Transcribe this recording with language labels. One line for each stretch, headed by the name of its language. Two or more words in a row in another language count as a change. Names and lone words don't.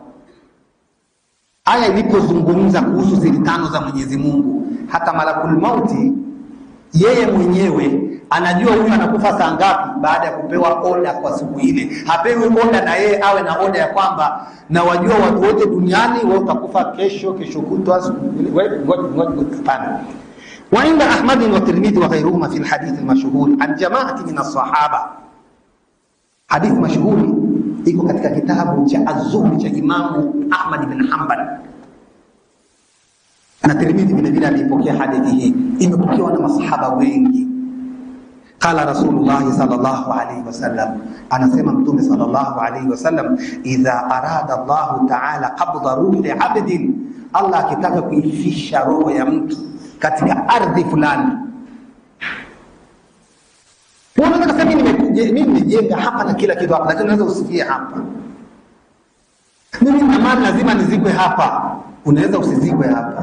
Swahili: Aya ilipozungumza kuhusu siri 5 za Mwenyezi Mungu, hata
Arabic: ملك الموت
Swahili: yeye mwenyewe anajua huyu anakufa saa ngapi baada ya kupewa oda kwa siku ile. Hapewi oda na yeye awe na oda ya kwamba na wajua watu wote duniani wewe utakufa kesho kutwa. Hapana.
Arabic: وعند أحمد والترمذي وغيرهما في الحديث المشهور عن جماعة من الصحابة.
Swahili: Hadith mashhuri iko katika kitabu cha Az-Zuhd cha Imamu Ahmad bin Hanbal. Na Tirmidhi vile vile alipokea hadithi hii, imepokewa na masahaba wengi.
Arabic: قال رسول الله صلى الله عليه وسلم,
Swahili: anasema Mtume
Arabic: صلى الله عليه وسلم, إذا أراد الله تعالى قبض روح عبد,
Swahili: Allah akitaka kuifisha roho ya mtu katika ardhi fulani. Unaweza kusema mimi nimejenga hapa na kila kitu hapa, lakini unaweza usifie hapa. Mimi na mali lazima nizikwe hapa, unaweza usizikwe hapa.